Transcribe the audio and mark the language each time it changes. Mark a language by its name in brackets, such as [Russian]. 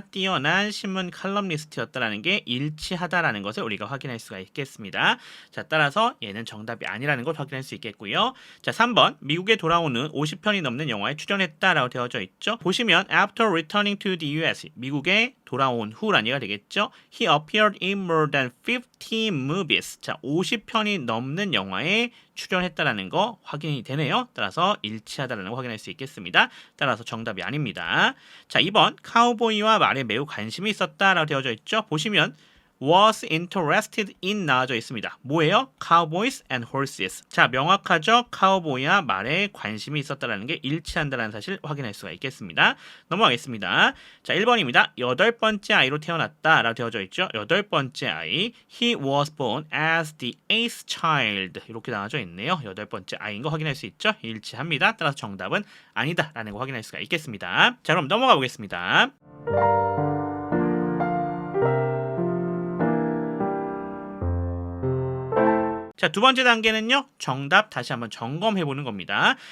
[Korean] 뛰어난 신문 칼럼니스트였다라는 게 일치하다라는 것을 우리가 확인할 수가 있겠습니다. 자, 따라서 얘는 정답이 아니라는 걸 확인할 수 있겠고요. 자, 3번 미국에 돌아오는 50편이 넘는 영화에 출연했다라고 되어져 있죠. 보시면 [English] after returning to the US [Korean] 미국에 돌아온 후란 얘기가 되겠죠. [English] He appeared in more than 50 movies. [Korean] 자, 50편이 넘는 영화에 출연했다라는 거 확인이 되네요. 따라서 일치하다라는 거 확인할 수 있겠습니다. 따라서 정답이 아닙니다. 자, 2번 카우보이와 말에 매우 관심이 있었다라고 되어져 있죠. 보시면 [English] was interested in [Korean] 나와져 있습니다. 뭐예요? [English] Cowboys and horses. [Korean] 자, 명확하죠? 카우보이와 말에 관심이 있었다라는 게 일치한다는 사실 확인할 수가 있겠습니다. 넘어가겠습니다. 자, 1번입니다. 여덟 번째 아이로 태어났다라고 되어져 있죠. 여덟 번째 아이. [English] He was born as the eighth child. [Korean] 이렇게 나와져 있네요. 여덟 번째 아이인 거 확인할 수 있죠. 일치합니다. 따라서 정답은 아니다라는 거 확인할 수가 있겠습니다. 자, 그럼 넘어가 보겠습니다. 자, 두 번째 단계는요. 정답 다시 한번 점검해 보는 겁니다.